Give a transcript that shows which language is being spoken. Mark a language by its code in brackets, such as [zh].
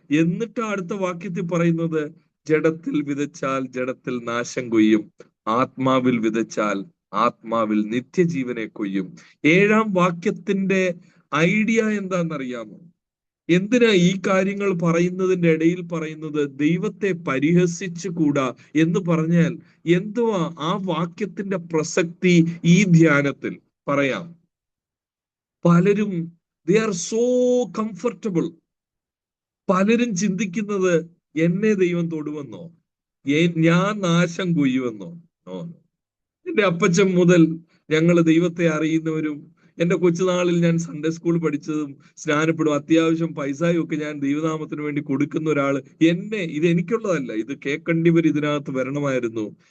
[ml] എന്നിട്ട് അടുത്ത വാക്യത്തിൽ പറയുന്നത്, ജഡത്തിൽ വിതച്ചാൽ ജഡത്തിൽ നാശം കൊയ്യും, ആത്മാവിൽ വിതച്ചാൽ ആത്മാവിൽ നിത്യജീവനെ കൊയ്യും. 7-ാം വാക്യത്തിന്റെ ഐഡിയ എന്താണെന്നറിയാമോ? എന്തിനാ ഈ കാര്യങ്ങൾ പറയുന്നതിന്റെ ഇടയിൽ പറയുന്നത് ദൈവത്തെ പരിഹസിച്ചുകൂടാ എന്ന് പറഞ്ഞാൽ എന്തുവാ ആ വാക്യത്തിന്റെ പ്രസക്തി? ഈ ധ്യാനത്തിൽ പറയാം. പലരും [en] they are so comfortable. [ml] പലരും ചിന്തിക്കുന്നത് എന്നെ ദൈവം തൊടുവെന്നോ, ഞാൻ നാശം കൊയ്യുമെന്നോ. എന്റെ അപ്പച്ചൻ മുതൽ ഞങ്ങൾ ദൈവത്തെ അറിയുന്നവരും, എന്റെ കൊച്ചുനാളിൽ ഞാൻ സൺഡേ സ്കൂൾ പഠിച്ചതും സ്നാനപ്പെടും, അത്യാവശ്യം പൈസയും ഒക്കെ ഞാൻ ദൈവനാമത്തിന് വേണ്ടി കൊടുക്കുന്ന ഒരാള് ഇത് എനിക്കുള്ളതല്ല, ഇത് കേൾക്കേണ്ടിവർ ഇതിനകത്ത് വരണമായിരുന്നു.